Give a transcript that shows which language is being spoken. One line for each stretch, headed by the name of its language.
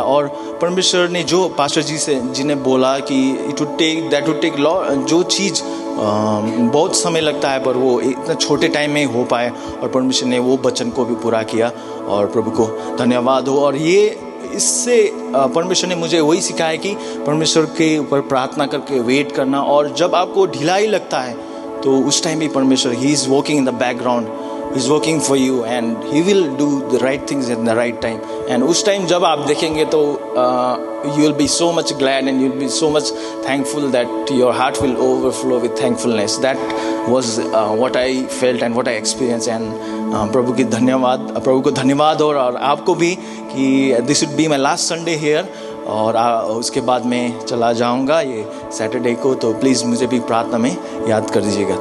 Hindi: और परमेश्वर ने जो पास्टर जी ने बोला कि
English: it would take
Hindi: जो चीज़ बहुत समय लगता है पर वो इतना छोटे टाइम में हो पाए, और परमेश्वर ने वो वचन को भी पूरा किया, और प्रभु को धन्यवाद हो। और ये इससे परमेश्वर ने मुझे वही सिखाया कि परमेश्वर के ऊपर प्रार्थना करके वेट करना, और जब आपको ढिलाई लगता है तो उस टाइम भी परमेश्वर he
English: Is working in the background is working for you, and He will do the right things in the right time. And
Hindi: उस time जब आप देखेंगे तो
English: you will be so much glad and you will be so much thankful that your heart will overflow with thankfulness. That was what I felt and what I experienced. And
Hindi: प्रभु को धन्यवाद और आपको भी कि
English: this would be my last Sunday here.
Hindi: और उसके बाद मैं चला जाऊंगा ये सैटरडे को, तो प्लीज़ मुझे भी प्रार्थना में याद कर दीजिएगा.